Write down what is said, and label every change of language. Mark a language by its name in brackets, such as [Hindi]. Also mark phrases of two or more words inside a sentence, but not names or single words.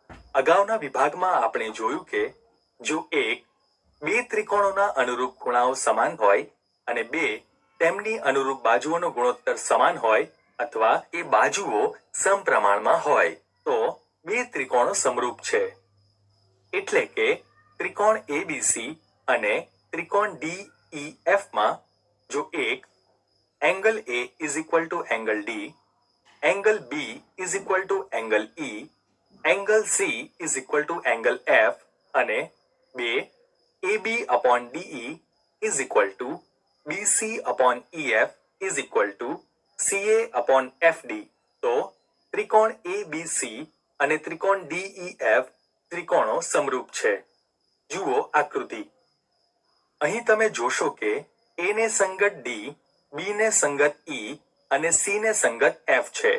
[Gujarati] અગાઉના વિભાગમાં આપણે જોયું કે જો બે ત્રિકોણોના અનુરૂપ ખૂણાઓ સમાન હોય અને તેમની અનુરૂપ બાજુઓનો ગુણોત્તર સમાન હોય અથવા એ બાજુઓ સમપ્રમાણમાં હોય તો બે ત્રિકોણો સમરૂપ છે. એટલે કે ત્રિકોણ ABC અને ત્રિકોણ DEF માં જો [English] angle A is equal to angle D, angle B is equal to angle E, angle C is equal to angle F અને AB upon DE is equal to BC upon EF is equal to CA upon FD [Gujarati] તો ત્રિકોણ ABC અને ત્રિકોણ DEF ત્રિકોણો સમરૂપ છે. જુઓ આકૃતિ. અહીં તમે જોશો કે A ને સંગત D, B ને સંગત E અને C ને સંગત F છે.